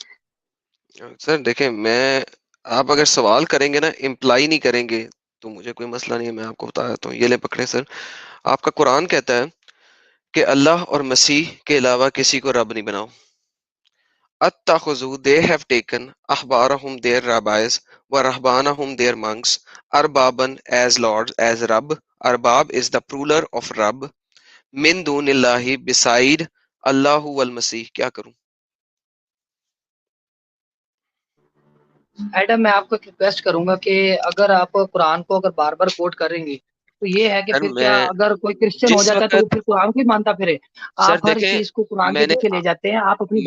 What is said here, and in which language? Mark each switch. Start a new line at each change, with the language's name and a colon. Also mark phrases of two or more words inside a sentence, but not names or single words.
Hindi: सर देखिए, आप अगर सवाल करेंगे ना, इम्प्लाई नहीं करेंगे, तो मुझे कोई मसला नहीं है, मैं आपको बता देता हूँ। ये लें पकड़ें सर, आपका कुरान कहता है कि अल्लाह और मसीह के अलावा किसी को रब नहीं बनाओ।
Arabic: अत्तखुज़ू,
English: they have taken ahbarahum their rabbis
Arabic: ورهبانهم
English: their monks arbaban as lords as Rabb. Arbab is the plural of Rabb.
Arabic: من دون الله beside الله والمسيح.
Hindi: क्या करूं? एडम, मैं आपको एक रिक्वेस्ट करूंगा कि अगर आप कुरान को अगर बार बार कोट करेंगे, तो ये है कि सर फिर क्या मैं अगर कोई क्रिश्चियन हो जिस जाता है तो वो वक़्त फिर कुरान को ही मानता फिरे। सर आप हर देखें, चीज को कुरान के मैंने पीछे ले जाते हैं, आप अपनी